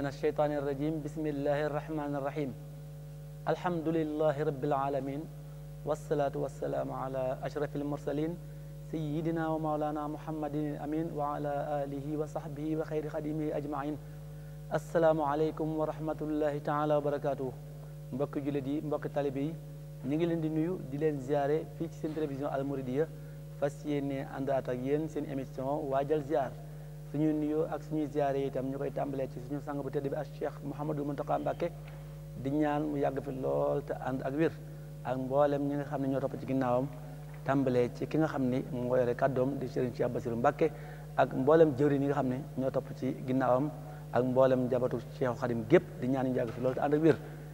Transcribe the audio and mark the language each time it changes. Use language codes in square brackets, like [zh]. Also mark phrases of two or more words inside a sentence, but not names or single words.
[ar] الشيطان الرجيم بسم الله الرحمن الرحيم الحمد لله رب العالمين والصلاة والسلام على أشرف المرسلين سيدنا ومولانا محمد الأمين وعلى آله وصحبه وخير خديمه أجمعين السلام عليكم ورحمة الله تعالى وبركاته [wo] mbokk jullit yi mbokk talibe yi ñu ngi leen di nuyu di leen ziare fii ci seen télévision Al Mouridiyyah fas yéene àndaat ak yéen seen émission waajal ziar suñuy nuyoo ak suñuy ziare yi itam ñu koy tàmbalee ci suñu sang bu tedd bi ak Cheikh Mouhamadou Mountakha Mbacké di ñaan mu yàgg fi lool te ànd ak wér ak mboolem ñi nga xam ne ñoo topp ci ginnaawam tàmbalee ci ki nga xam ni moo yore kàddoom di Serigne Cheikh Bassirou Mbacké ak mboolem jëwriñ yi nga xam ne ñoo topp ci ginnaawam ak mboolem jabatu Cheikh Khadim gépp di ñaan ñu yàgg fi lool te ànd ak wér